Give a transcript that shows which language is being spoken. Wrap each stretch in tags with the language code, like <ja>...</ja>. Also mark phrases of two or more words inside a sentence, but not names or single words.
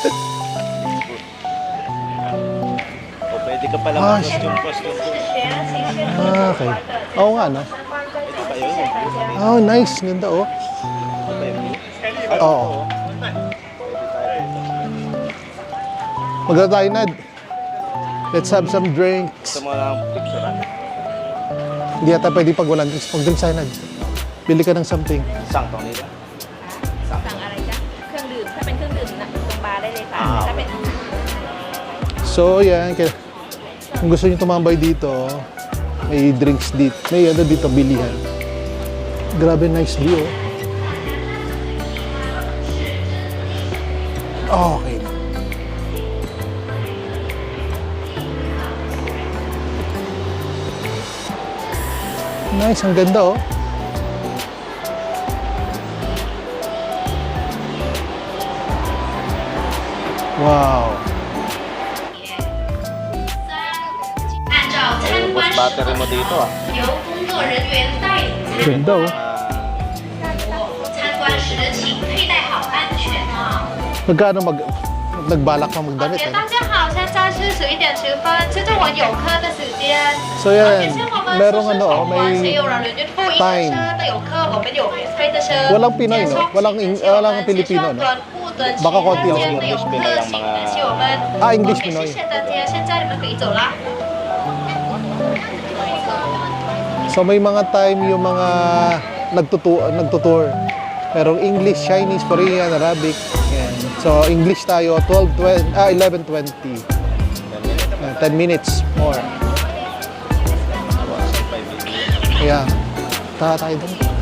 <tl>O pwede ka pala Ah, mag-costume. Okay. Oo nga, no? Ito ba yun? Oh, nice. Ganda, oh. Ito ba yun? Oo. Maganda tayo, Nad.</tl> <en>Let's have some drinks.</en> <tl>Gusto mo lang picturean. Hindi yata pwede pag walang drinks. Pag drinks tayo, Nad. Bili ka ng something.</tl> <th>สั่งตรงนี้ด้วย สั่งอะไรจ๊ะเครื่องดื่มถ้าเป็นเครื่องดื่มดื่มนะตรงบาร์ได้เลยค่ะ Ah. ถ้าเป็น</th> <tl>So, yan. Kung gusto nyo tumambay dito, may drinks dito. May ano dito, bilihan. Grabe,</tl> <en>nice view. Oh. Okay. Nice,</en> <tl>ang ganda oh. Wow.</tl> <zh>按照参观</zh> <tl>Ubus battery mo dito ah.</tl> <zh>由工作人员带领</zh> <tl>Ganda oh.</tl> <zh>参观时请佩戴好安全帽。</zh> <tl>Magkano nagbalak ka magdamit eh?</tl> <zh>大家好，现在是11:10，这是我游客的时间。</zh> <tl>So yan, merong ano oh,</tl> <zh>谁</zh> <tl>may</tl> <zh>有人员付一</zh> <en>time.</en> <zh>车的游客，我们有免费的车。</zh> <tl>Walang Pinoy no? Walang Pilipino no? Baka konti lang siguro. English Pinoy ang mga- Ah, English Pinoy.</tl> <zh>谢谢大家，现在你们可以走啦。</zh> <tl>So may mga time yung mga nagtutour. Merong English, Chinese, Korean, Arabic. Yan. So English tayo 11:20.</tl> <en>10 minutes more.</en> <tl>Kaya, tayo doon.</tl>